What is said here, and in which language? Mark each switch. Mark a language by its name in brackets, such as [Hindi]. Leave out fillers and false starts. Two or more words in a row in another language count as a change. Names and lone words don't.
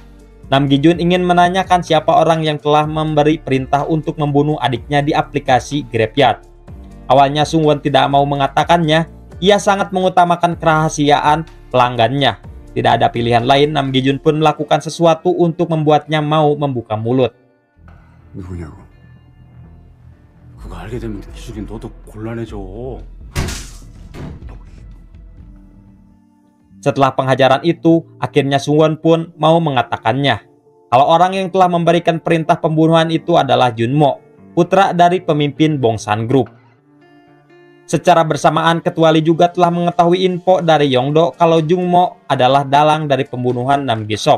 [Indonesian] Nam Gi-jun ingin menanyakan siapa orang yang telah memberi perintah untuk membunuh adiknya di aplikasi Graveyard. Awalnya Sung-won tidak mau mengatakannya, ia sangat mengutamakan kerahasiaan pelanggannya. Tidak ada pilihan lain, Nam Gi-jun pun melakukan sesuatu untuk membuatnya mau membuka mulut. [Korean] 누구냐고? 그거 알게 되면 대출이 너도 곤란해져. [Indonesian] Setelah penghajaran itu, akhirnya Sung-won pun mau mengatakannya. Kalau orang yang telah memberikan perintah pembunuhan itu adalah Junmo. putra dari pemimpin Bongsan Group. Secara bersamaan, Ketua Lee juga telah mengetahui info dari Yongdo kalau Jungmo adalah dalang dari pembunuhan Nam Gi-sok.